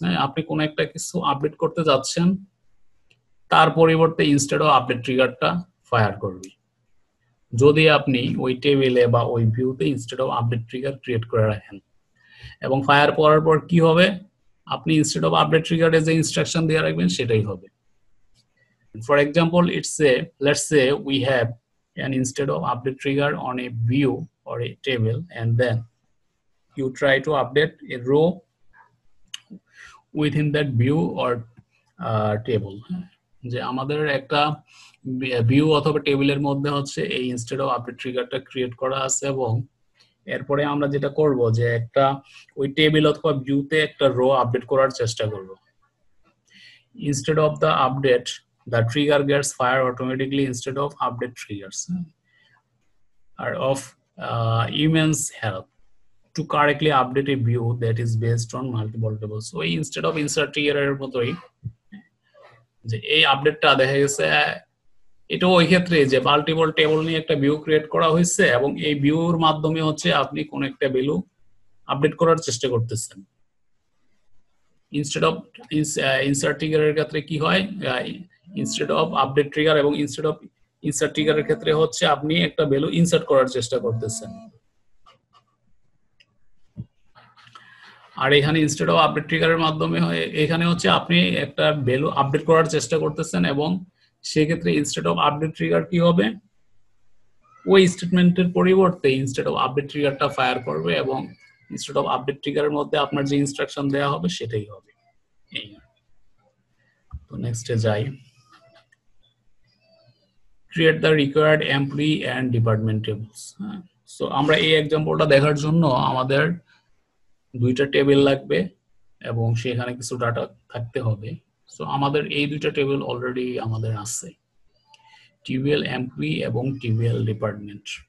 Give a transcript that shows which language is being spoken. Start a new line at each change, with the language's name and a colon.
Bangla: হ্যাঁ, আপনি কোনো একটা কিছু আপডেট করতে যাচ্ছেন, তার পরিবর্তে ইনস্টেড অফ আপডেট ট্রিগারটা ফায়ার করবে যদি আপনি ওই টেবিলে বা ওই ভিউতে instead of update trigger create করে রাখেন। এবং ফায়ার করার পর কি হবে? আপনি ইনস্টেড অফ আপডেট ট্রিগারে যে ইনস্ট্রাকশন দিয়ে রাখবেন সেটাই হবে।
English: For example, let's say we have an instead of update trigger on a view or a table, and then you try to update a row within that view or table.
Bangla: যে আমাদের একটা view অথবা টেবিলের মধ্যে হচ্ছে এই instead of update ট্রিগারটা create করা আছে, এবং এরপরে আমরা যেটা করব যে একটা ওই টেবিল অথবা ভিউতে একটা রো আপডেট করার চেষ্টা করব।
English: Instead of the update, the trigger gets fired automatically instead of update triggers are of immense help to correctly update a view that is based on multiple tables. So instead of insert trigger
Bangla: এর মতোই যে এই আপডেটটা দেখা গেছে এটা ওই ক্ষেত্রে যে মাল্টিপল টেবল নিয়ে একটা ভিউ ক্রিয়েট করা হয়েছে, এবং এই ভিউর মাধ্যমে হচ্ছে আপনি কোন একটা ভ্যালু আপডেট করার চেষ্টা করতেছেন। ইনস্টেড অফ ইনসার্ট ট্রিগারের ক্ষেত্রে কি হয়? ইনস্টেড অফ আপডেট ট্রিগার এবং ইনস্টেড অফ ইনসার্ট ট্রিগারের ক্ষেত্রে হচ্ছে আপনি একটা ভ্যালু ইনসার্ট করার চেষ্টা করতেছেন, আর এখানে ইনস্টেড অফ আপডেট ট্রিগারের মাধ্যমে এখানে হচ্ছে আপনি একটা ভ্যালু আপডেট করার চেষ্টা করতেছেন, এবং সেক্ষেত্রে ইনস্টেড অফ আপডেট ট্রিগার কি হবে? ওই স্টেটমেন্টের পরিবর্তে ইনস্টেড অফ আপডেট ট্রিগারটা ফায়ার করবে, এবং ইনস্টেড অফ আপডেট ট্রিগারের মধ্যে আপনার যে ইনস্ট্রাকশন দেওয়া হবে সেটাই হবে। এই তো নেক্সটে যাই।
English: Create the required employee and department tables.
Bangla: So আমরা এই এক্সাম্পলটা দেখার জন্য আমাদের দুইটা টেবিল লাগবে এবং সেখানে কিছু ডাটা থাকতে হবে। সো আমাদের এই দুইটা টেবিল অলরেডি আমাদের আছে, টিবিএল এমপ্লয়ি এবং টিবিএল ডিপার্টমেন্ট।